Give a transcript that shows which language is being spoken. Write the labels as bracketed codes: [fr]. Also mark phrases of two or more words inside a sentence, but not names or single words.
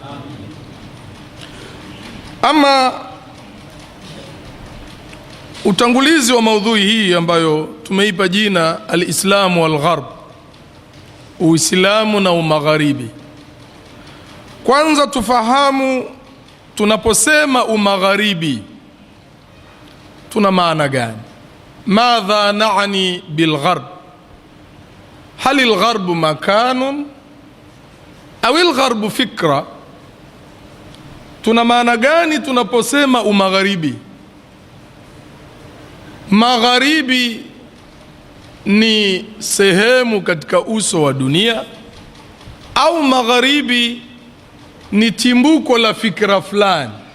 [sw] Ama utangulizi wa maudhui hii ambayo tumeipa jina al-Islamu wal Gharb, Uislamu na Umagharibi. Kwanza tufahamu, tunaposema Umagharibi tuna maana gani? [ar] ماذا نعني بالغرب? هل الغرب مكان أو الغرب فكرة؟ [sw] tuna maana gani tunaposema umagharibi? Magharibi ni sehemu katika uso wa dunia, au magharibi ni timbuko la fikra fulani?